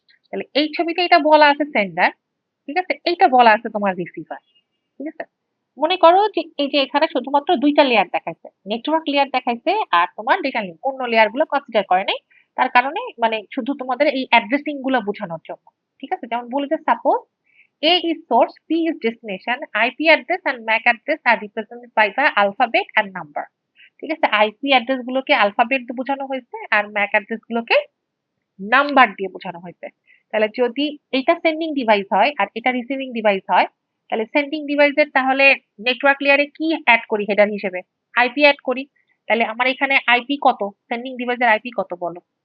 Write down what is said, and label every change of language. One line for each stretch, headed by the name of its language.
Bangla: তাহলে এই ছবিতে এটা বলা আছে সেন্ডার, ঠিক আছে, এইটা বলা আছে তোমার রিসিভার। ঠিক আছে, মনে করো যে এই যে এখানে শুধুমাত্র ২ টা লেয়ার দেখাইছে। নেটওয়ার্ক লেয়ার দেখাইছে আর তোমার ডেটা লিঙ্ক। অন্য লেয়ার গুলো কনসিডার করে নাই। তার কারণে মানে শুধু তোমাদের এই অ্যাড্রেসিং গুলো বোঝানোর জন্য। ঠিক আছে? যেমন বলি যে
English: Suppose A is source, B is destination, IP address and MAC address are represented by the alphabet and number.
Bangla: ঠিক আছে? IP অ্যাড্রেস গুলোকে অ্যালফাবেট দিয়ে বোঝানো হয়েছে আর MAC অ্যাড্রেস গুলোকে নাম্বার দিয়ে বোঝানো হয়েছে। তাহলে যদি এইটা সেন্ডিং ডিভাইস হয় আর এটা রিসিভিং ডিভাইস হয়, তাহলে সেন্ডিং ডিভাইসের তাহলে নেটওয়ার্ক লেয়ারে কি অ্যাড করি হেডার হিসেবে? আইপি অ্যাড করি। তাহলে আমার এখানে আইপি কত? সেন্ডিং ডিভাইসের আইপি কত বলো?